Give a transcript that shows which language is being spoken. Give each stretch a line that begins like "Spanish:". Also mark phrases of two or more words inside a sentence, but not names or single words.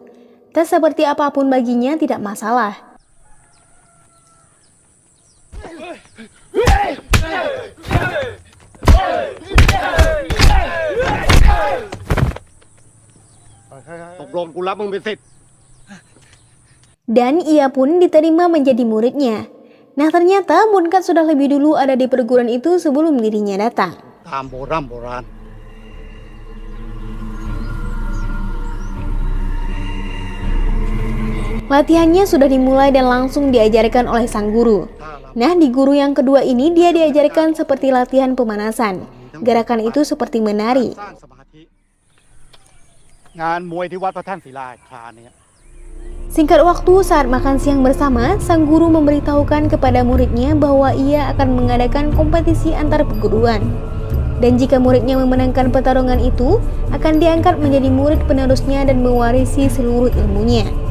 Indonesian: Tes seperti apapun baginya tidak masalah. Dan ia pun diterima menjadi muridnya. Nah ternyata Bunkat sudah lebih dulu ada di perguruan itu sebelum dirinya datang.
Thai: ตามโบราณ
Indonesian: Latihannya sudah dimulai dan langsung diajarkan oleh sang guru. Nah di guru yang kedua ini dia diajarkan seperti latihan pemanasan. Gerakan itu seperti menari.
Thai: สร้างสมาธิ งานมวยที่วัดพระแท่นศิลาคาเนี่ย
Indonesian: Singkat waktu saat makan siang bersama, sang guru memberitahukan kepada muridnya bahwa ia akan mengadakan kompetisi antar perguruan. Dan jika muridnya memenangkan pertarungan itu, akan diangkat menjadi murid penerusnya dan mewarisi seluruh ilmunya.